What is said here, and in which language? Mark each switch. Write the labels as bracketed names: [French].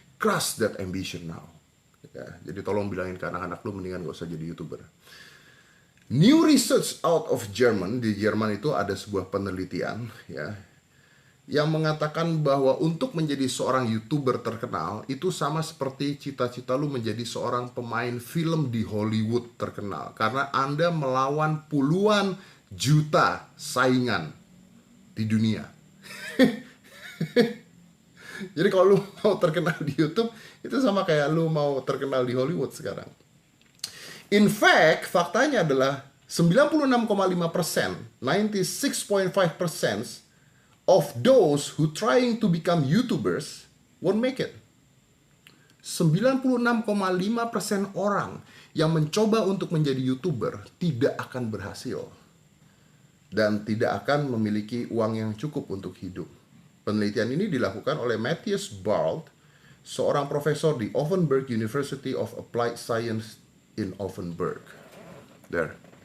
[English] Crush that ambition now. [Indonesian] Ya, jadi tolong bilangin ke anak-anak lu mendingan nggak usah jadi YouTuber. [English] New research out of German. [Indonesian] Di Jerman itu ada sebuah penelitian ya, yang mengatakan bahwa untuk menjadi seorang YouTuber terkenal itu sama seperti cita-cita lu menjadi seorang pemain film di Hollywood terkenal. Karena Anda melawan puluhan juta saingan di dunia. Jadi kalau lu mau terkenal di YouTube, itu sama kayak lu mau terkenal di Hollywood sekarang. [English] In fact, [Indonesian] faktanya adalah [English] 96,5%, 96.5% of those who trying to become YouTubers won't make it. [Indonesian] 96,5% orang yang mencoba untuk menjadi YouTuber tidak akan berhasil dan tidak akan memiliki uang yang cukup untuk hidup. Penelitian ini dilakukan oleh Matthias Barld, seorang profesor di Offenburg University of Applied Science in Offenburg. There.